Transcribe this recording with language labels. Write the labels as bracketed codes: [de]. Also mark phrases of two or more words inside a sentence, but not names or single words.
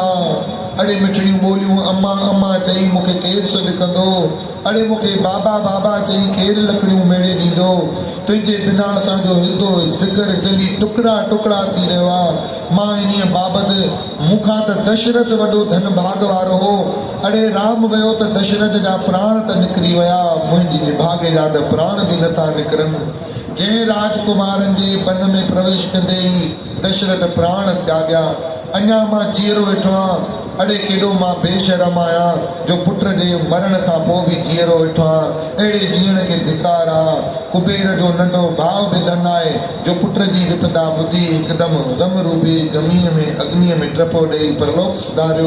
[sd] अड़े मिठड़ियूं ॿोलियूं अम्मा अम्मा चई मूंखे केरु सॾु कंदो। अड़े मूंखे बाबा बाबा चई केरु लकड़ियूं मेड़े ॾींदो। तुंहिंजे बिना असांजो हिलंदो ज़िगर जली टुकड़ा टुकड़ा थी रहियो आहे। मां इन्हीअ बाबति मूंखां त दशरथ वॾो धन भाग वारो हो। अड़े राम वियो त दशरथ जा प्राण त निकिरी विया, मुंहिंजी निभागे जा त प्राण बि नथा निकिरनि। जंहिं राजकुमारनि जे बन में प्रवेश कंदे ई दशरथ प्राण त्याॻिया, अञा मां जीअरो वेठो आहियां। अड़े केॾो मां बेशरम आहियां जो पुट जे मरण खां पोइ बि जीअरो वेठो आहियां। अहिड़े जीअण खे धिकार आहे। कुबेर जो नंढो भाउ बि धन आहे जो पुट जी विपदा ॿुधी हिकदमि गम रूपी गमीअ में अग्नीअ में टपो ॾेई परलोक सुधारियो।